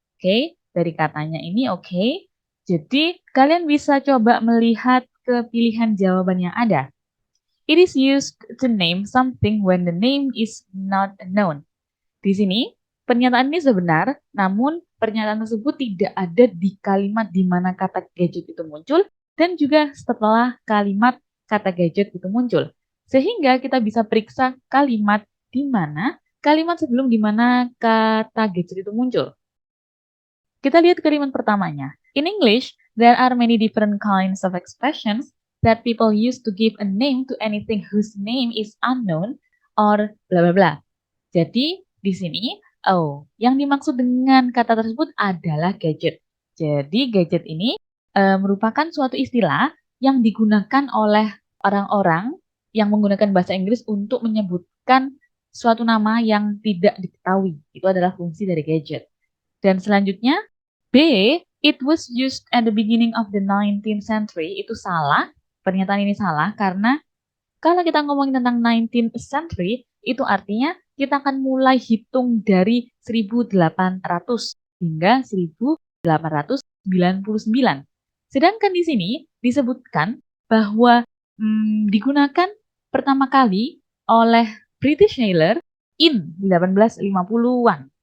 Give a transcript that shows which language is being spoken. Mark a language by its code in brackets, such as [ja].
[id] Oke, dari katanya ini oke. Jadi, kalian bisa coba melihat ke pilihan jawaban yang ada. [en] It is used to name something when the name is not known. [id] Di sini, pernyataan ini sebenar, namun pernyataan tersebut tidak ada di kalimat di mana kata gadget itu muncul dan juga setelah kalimat kata gadget itu muncul. Sehingga kita bisa periksa kalimat di mana, kalimat sebelum di mana kata gadget itu muncul. Kita lihat kalimat pertamanya. [en] In English, there are many different kinds of expressions that people use to give a name to anything whose name is unknown or bla bla bla. [id] Jadi, di sini, yang dimaksud dengan kata tersebut adalah gadget. Jadi, gadget ini merupakan suatu istilah yang digunakan oleh orang-orang yang menggunakan bahasa Inggris untuk menyebutkan suatu nama yang tidak diketahui. Itu adalah fungsi dari gadget. Dan selanjutnya, [en] B, it was used at the beginning of the 19th century. [id] Itu salah. Pernyataan ini salah karena kalau kita ngomongin tentang 19th century, itu artinya kita akan mulai hitung dari 1800 hingga 1899. Sedangkan di sini disebutkan bahwa digunakan pertama kali oleh [en] British sailor in 1850-an.